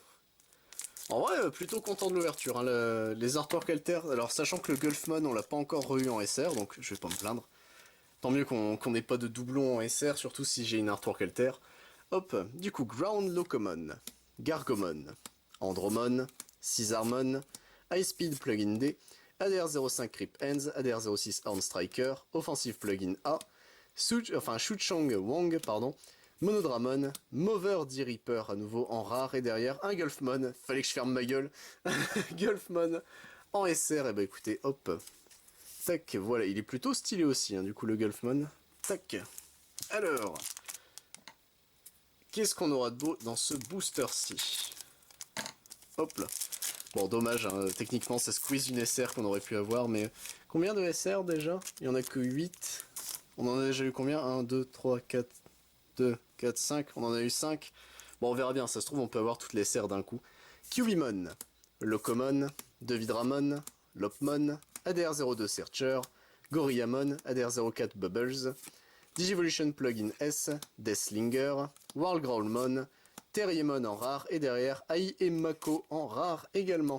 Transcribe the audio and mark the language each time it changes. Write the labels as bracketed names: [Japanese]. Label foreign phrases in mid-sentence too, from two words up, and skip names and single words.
[French] En vrai, plutôt content de l'ouverture, hein, les artworks alter, alors sachant que le Gulfmon on l'a pas encore eu en SR, donc je vais pas me plaindre. Tant mieux qu'on n'ait pas de doublon en SR, surtout si j'ai une artwork alter. Hop, du coup, Ground Locomon, Gargomon, Andromon, Scizarmon, High Speed Plugin D, ADR05 Grip Hands, ADR06 Horn Striker, Offensive Plugin A, Shuchang Wang, pardon, Monodramon, Mover D-Reaper à nouveau en rare, et derrière un Gulfmon, fallait que je ferme ma gueule, Gulfmon en SR, et bah écoutez, hop, tac, voilà, il est plutôt stylé aussi, hein, du coup le Gulfmon, tac, alors, qu'est-ce qu'on aura de beau dans ce booster-ci? Hop là, bon dommage, hein, techniquement ça squeeze une SR qu'on aurait pu avoir, mais combien de SR déjà? Il y en a que 8, on en a déjà eu combien? 1, 2, 3, 4, 2, 4, 5, on en a eu 5. Bon, on verra bien, ça se trouve, on peut avoir toutes les serres d'un coup. Cubimon, Locomon, Devidramon, Lopmon, ADR02 Searcher, Gorillamon, ADR04 Bubbles, Digivolution Plugin S, Deathlinger, Wargrowlmon, Terriermon en rare, et derrière Ai et Mako en rare également.